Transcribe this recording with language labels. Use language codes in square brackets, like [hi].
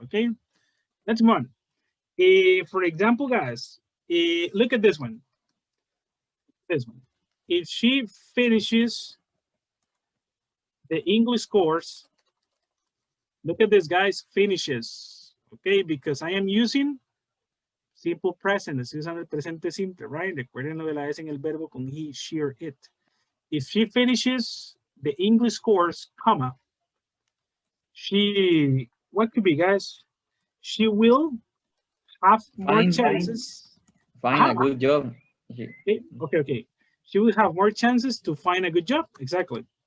[en] Okay, let's move on. For example, guys, look at this one. This one. If she finishes the English course, look at this, guys, finishes, okay? Because I am using simple present, [es] estoy usando el presente simple, [en] right? [es] Recuerden lo de la S en el verbo con [en] he, she, or it. If she finishes the English course, comma, she, what could be, guys? She will have more chances. Find a good job. Okay. She will have more chances to find a good job, exactly.